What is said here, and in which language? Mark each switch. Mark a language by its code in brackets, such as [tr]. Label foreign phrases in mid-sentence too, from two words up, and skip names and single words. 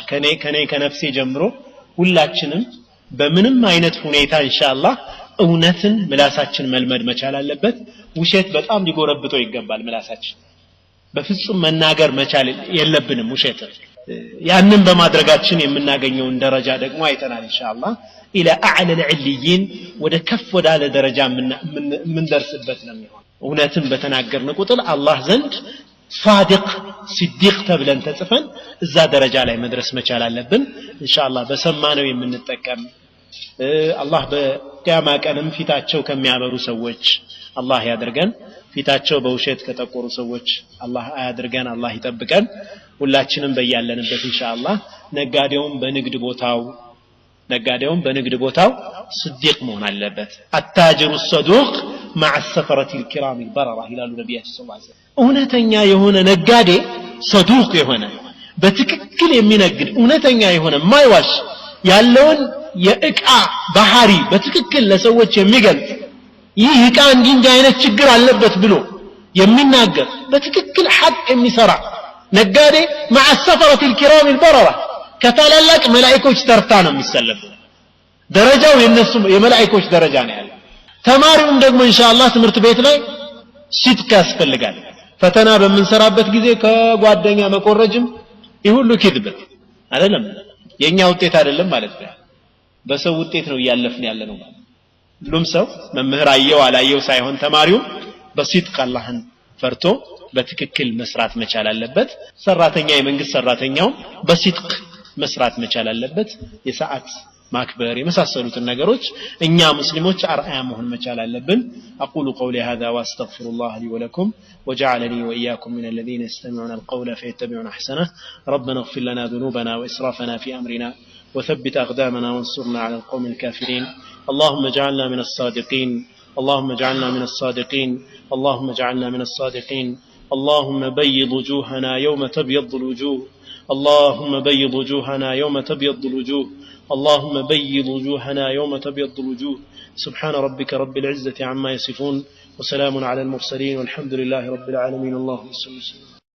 [am] ከኔ ከነፍሴ ጀምሮ ሁላችንም በምንም አይነት ሁኔታ ኢንሻአላህ እውነትን ምላሳችን መልመድ መቻል አለበት ውሸት በጣም ሊጎረብጠው ይገባል ምላሳችን በፍጹም መናገር መቻል የለብንም ውሸት ያንን በማድረጋችን የምናገኘውን ደረጃ ደግሞ አይተናል ኢንሻአላህ [ar] الى اعلى العليين [am] ወደ ከፍ ወዳለ ደረጃ ምን ደርስበት ነው የሚሆነው እውነትን በተናገርን ቁጥር አላህ ዘንድ [ar] صادق صديق [am] ተብለን ተጽፈን እዛ ደረጃ ላይ መድረስ መቻል አለብን ኢንሻአላህ በሰማነው የምንጠቀም አላህ በቂያማ ቀንም ፊታቸው ከሚያበሩ ሰዎች አላህ ያድርገን ፊታቸው በውሸት ከጠቆሩ ሰዎች አላህ አያድርገን አላህ ይጠብቀን ሁላችንም በያለንበት ኢንሻአላህ ነጋዴውም በንግድ ቦታው صديق መሆን አለበት [ar] التاجر الصدوق مع السفرة الكرام البررة [am] ይላሉ ነብያችን [ar] صلى الله عليه وسلم [am] እውነተኛ የሆነ ነጋዴ صدوق የሆነ በትክክል የሚነግድ እውነተኛ የሆነ ማይዋሽ ያለውን የእቃ ባህሪ በትክክል ለሰዎች የሚገልጽ ይህ እቃ እንዲህ አይነት ችግር አለበት ብሎ የሚናገር በትክክል ሐቅ የሚሰራ ነጋዴ [ar] مع السفرة الكرام [am] البررة ከታላላቅ መላእክቶች ተርታ ነው የሚሰለፉ ደረጃው የነሱ የመላእክቶች ደረጃ ነው ያለው ተማሪውም ደግሞ ኢንሻአላህ ትምህርት ቤት ላይ ሲድቅ ያስፈልጋል ፈተና በመንሰራበት ጊዜ ከጓደኛ መቆረጅም ይሁሉ ክድብ አይደለም የኛ ውጤት አይደለም ማለት ነው በሰው ውጤት ነው ያለፍን ያለነው ሁሉም ሰው መምህር አየው አላየው ሳይሆን ተማሪው በሲድቅ አላህን ፈርቶ በትክክል መስራት መቻል አለበት ሰራተኛ የመንግስት ሰራተኛው በሲድቅ መስራት መቻል አለበት የሰዓት ማክበር የመሳሰሉትን ነገሮች እኛ ሙስሊሞች አርአያ መሆን መቻል አለብን [ar] اقول قولي هذا واستغفر الله لي ولكم وجعلني واياكم من الذين يستمعون القول فيتبعون احسنه ربنا اغفر لنا ذنوبنا واسرافنا في امرنا وثبت اقدامنا وانصرنا على القوم الكافرين اللهم اجعلنا من الصادقين اللهم اجعلنا من الصادقين اللهم اجعلنا من الصادقين اللهم بيض وجوهنا يوم تبيض الوجوه اللهم بيض وجوهنا يوم تبيض الوجوه اللهم بيض وجوهنا يوم تبيض الوجوه سبحان ربك رب العزة عما يصفون وسلام على المرسلين والحمد لله رب العالمين اللهم صل وسلم